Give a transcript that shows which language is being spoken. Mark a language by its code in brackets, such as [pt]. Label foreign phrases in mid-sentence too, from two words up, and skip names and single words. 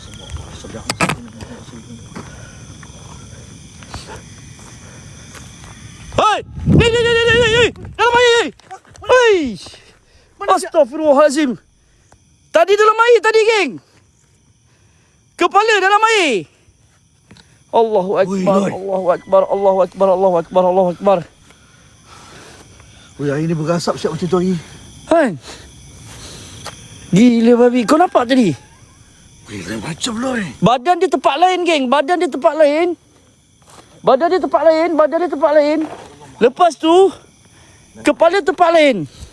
[ms] Hai! Hei! Dalam air! Hei! Astaghfirullahalazim. Tadi dalam air tadi, geng. Kepala dalam air. [ar] الله أكبر، الله أكبر، الله أكبر، الله أكبر، الله أكبر. [ms] Oi, air ni berasap siap macam tu hari. Han. Gila babi, kau nampak tadi? Oi, lain macam lah ni. Badan dia tempat lain, geng. Badan dia tempat lain. Badan dia tempat lain, badan dia tempat lain. Lepas tu kepala tempat lain.